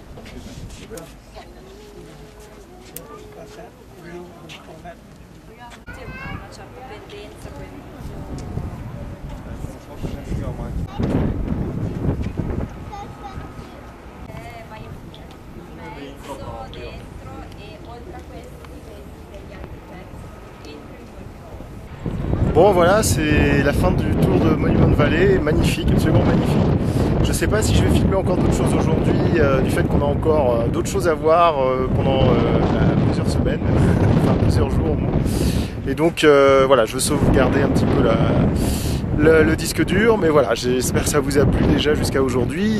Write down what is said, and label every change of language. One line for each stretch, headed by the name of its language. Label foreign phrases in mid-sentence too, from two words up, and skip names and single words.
Italian: Una certa pendenza, vai in mezzo, dentro e oltre a questi vedi degli altri pezzi entro in quel.
French: Bon, voilà, c'est la fin du tour de Monument Valley, magnifique, absolument magnifique. Je ne sais pas si je vais filmer encore d'autres choses aujourd'hui, du fait qu'on a encore d'autres choses à voir pendant plusieurs semaines, enfin plusieurs jours au moins. Et donc voilà, je veux sauvegarder un petit peu le disque dur, mais voilà, j'espère que ça vous a plu déjà jusqu'à aujourd'hui.